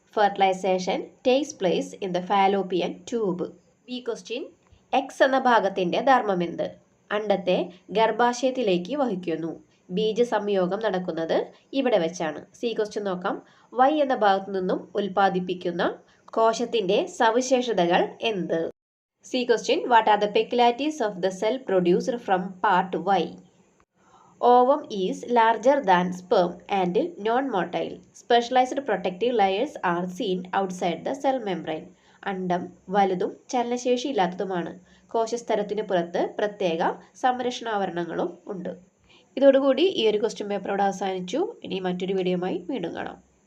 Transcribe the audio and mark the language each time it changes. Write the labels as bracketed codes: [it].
[en] Fertilization takes place in the fallopian tube. B question. [ml] X എന്ന ഭാഗത്തിൻ്റെ ധർമ്മമെന്ത്? അണ്ഡത്തെ ഗർഭാശയത്തിലേക്ക് വഹിക്കുന്നു. ബീജ സംയോഗം നടക്കുന്നത് ഇവിടെ വെച്ചാണ്. സി ക്വസ്റ്റ്യൻ നോക്കാം. Y എന്ന ഭാഗത്തു നിന്നും ഉൽപ്പാദിപ്പിക്കുന്ന കോശത്തിൻ്റെ സവിശേഷതകൾ എന്ത്? C question. [en] What are the peculiarities of the cell produced from part Y? Ovum is larger than sperm and non-motile. Specialized protective layers are seen outside the cell membrane. [ml] അണ്ഡം വലുതും ചലനശേഷിയില്ലാത്തതുമാണ്. കോശസ്തരത്തിന് പുറത്ത് പ്രത്യേക സംരക്ഷണാവരണങ്ങളും ഉണ്ട്. ഇതോടുകൂടി ഈ ഒരു ക്വസ്റ്റ്യൻ പേപ്പറോട് അവസാനിച്ചു. ഇനി മറ്റൊരു വീഡിയോയുമായി വീണ്ടും കാണാം.